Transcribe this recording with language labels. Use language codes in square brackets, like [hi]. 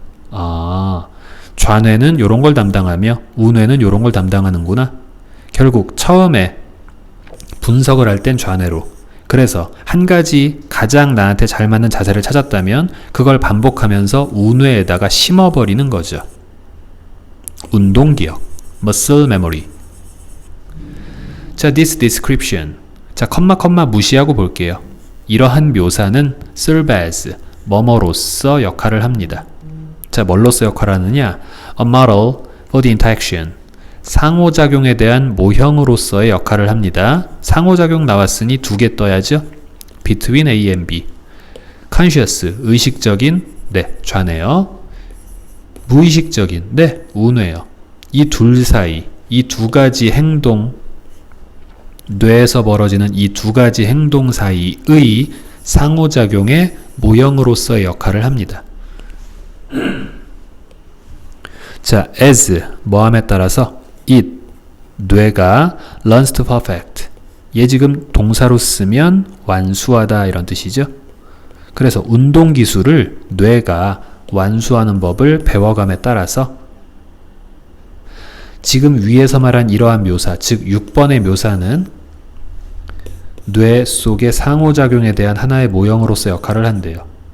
[ko] 아, 좌뇌는 요런 걸 담당하며 우뇌는 요런 걸 담당하는구나. 결국 처음에 분석을 할 땐 좌뇌로, 그래서 한 가지 가장 나한테 잘 맞는 자세를 찾았다면 그걸 반복하면서 우뇌에다가 심어버리는 거죠. 운동기억, [en] muscle memory. [ko] 자, [en] this description. [ko] 자, 컴마 무시하고 볼게요. 이러한 묘사는 [en] serve as, [ko] 뭐뭐로서 역할을 합니다. 자, 뭘로서 역할을 하느냐? [en] A model for the interaction. [ko] 상호작용에 대한 모형으로서의 역할을 합니다. 상호작용 나왔으니 두 개 떠야죠. [en] between A and B. [ko] conscious, 의식적인, 네, 좌뇌요. 무의식적인, 네, 우뇌요. 이 둘 사이, 이 두 가지 행동, 뇌에서 벌어지는 이 두 가지 행동 사이의 상호작용의 모형으로서의 역할을 합니다. 자, [en] as, [ko] 뭐함에 따라서 [en] it, [ko] 뇌가 [en] learns to perfect. [ko] 얘 지금 동사로 쓰면 완수하다 이런 뜻이죠. 그래서 운동기술을 뇌가 완수하는 법을 배워감에 따라서 지금 위에서 말한 이러한 묘사, 즉 6번의 묘사는 뇌 속의 상호작용에 대한 하나의 모형으로서 역할을 한대요.